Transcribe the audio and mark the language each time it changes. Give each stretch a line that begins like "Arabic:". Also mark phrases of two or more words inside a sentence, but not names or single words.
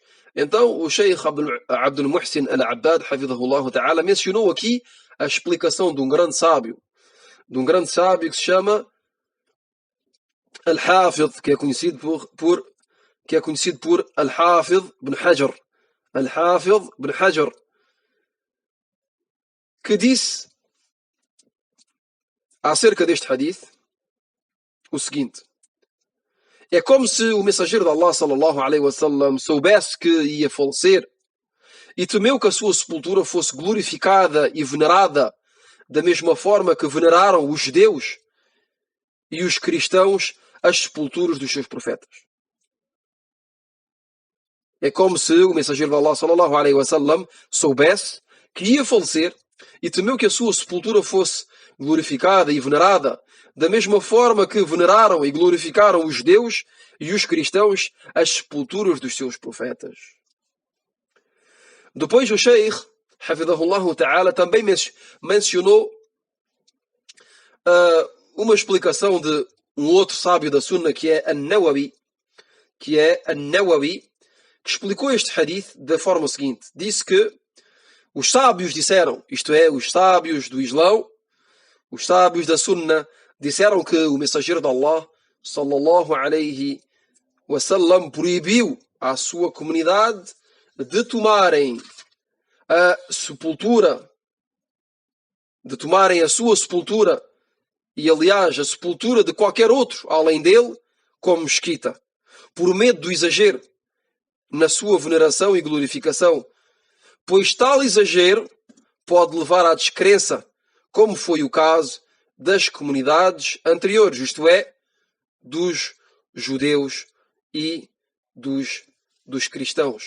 Portuguese: Então o Sheikh Abdul Muhsin Al-Abbad
Arabic: حفظه الله تعالى
Portuguese: mencionou aqui a explicação de um grande sábio que se chama Al-Hafidh, que é conhecido por Al-Hafidh ibn Hajar. Al-Hafidh ibn Hajar, que disse acerca deste hadith o seguinte: é como se o mensageiro de Allah
Arabic: صلى الله عليه وسلم
Portuguese: soubesse que ia falecer e temeu que a sua sepultura fosse glorificada e venerada da mesma forma que veneraram os judeus e os cristãos as sepulturas dos seus profetas. É como se o mensageiro de Allah
Arabic: صلى الله عليه وسلم
Portuguese: soubesse que ia falecer e temeu que a sua sepultura fosse glorificada e venerada da mesma forma que veneraram e glorificaram os judeus e os cristãos as sepulturas dos seus profetas. Depois o Sheikh
Arabic: حفظه الله تعالى
Portuguese: também mencionou uma explicação de um outro sábio da Sunna, que é An-Nawawi, que explicou este hadith da forma seguinte. Disse que os sábios disseram, isto é, os sábios do Islão, os sábios da Sunna, disseram que o mensageiro de Allah
Arabic: صلى الله عليه وسلم
Portuguese: proibiu à sua comunidade de tomarem a sua sepultura e, aliás, a sepultura de qualquer outro além dele como mesquita, por medo do exagero na sua veneração e glorificação, pois tal exagero pode levar à descrença, como foi o caso das comunidades anteriores, isto é, dos judeus e dos cristãos.